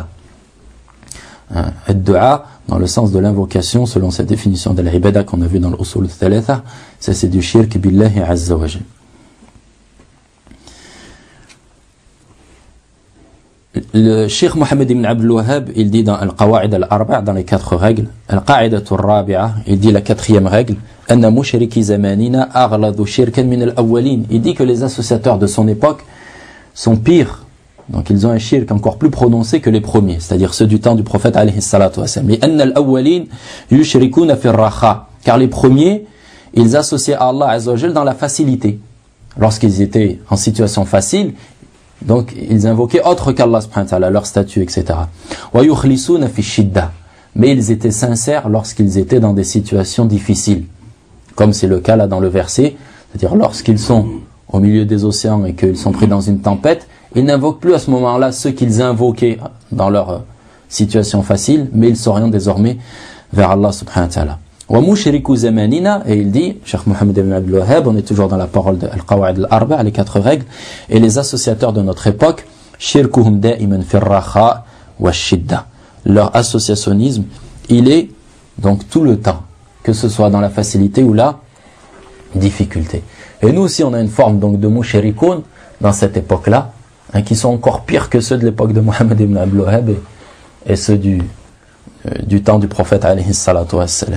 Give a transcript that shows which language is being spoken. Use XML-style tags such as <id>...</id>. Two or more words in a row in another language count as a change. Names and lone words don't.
<fr>Ad-du'a, dans le sens de l'invocation, selon cette définition de la ibada qu'on a vu dans l'</fr> <ar>الأصول الثلاثة,</ar> <fr>ça c'est du</fr> <ar>شرك بالله عز وجل.</ar> <fr>Le Cheikh Mohammed ibn Abdul Wahhab, il dit dans Al-Qawa'id al-Arba', dans les 4 règles,</fr> <ar>القاعدة الرابعة,</ar> <fr>il dit la 4e règle,</fr> <ar>أن مشركي زماننا أغلظ شركا من الأولين.</ar> <fr>Il dit que les associateurs de son époque sont pires. Donc ils ont un shirk encore plus prononcé que les premiers, c'est-à-dire ceux du temps du prophète</fr> <ar>عليه الصلاة والسلام. Mais أن الأولين يشركون في الرخاء,</ar> <fr>car les premiers, ils associaient à</fr> <ar>الله عز وجل</ar> <fr>dans la facilité. Lorsqu'ils étaient en situation facile, donc ils invoquaient autre qu'</fr> <ar>الله سبحانه وتعالى,</ar> <fr>leur statut, etc.</fr> <ar>ويخلصون في الشدة,</ar> <fr>mais ils étaient sincères lorsqu'ils étaient dans des situations difficiles. Comme c'est le cas là dans le verset, c'est-à-dire lorsqu'ils sont au milieu des océans et qu'ils sont pris dans une tempête, ils n'invoquent plus à ce moment-là ceux qu'ils invoquaient dans leur situation facile, mais ils s'orientent désormais vers</fr> <ar>الله سبحانه وتعالى. ومشركو زماننا,</ar> <fr>et il dit, Cheikh Mohammed ibn Abdul Wahhab, on est toujours dans la parole de Al-Qawa'id al-Arba', les 4 règles, et les associateurs de notre époque,</fr> <ar>شركهم دائما في الرخاء والشدة.</ar> <fr>Leur associationnisme, il est donc tout le temps, que ce soit dans la facilité ou la difficulté. Et nous aussi, on a une forme donc de mushrikoun dans cette époque-là, hein, qui sont encore pires que ceux de l'époque de Mohammed ibn Abdul Wahhab et ceux du temps du prophète</fr> <ar>عليه الصلاة والسلام.</ar>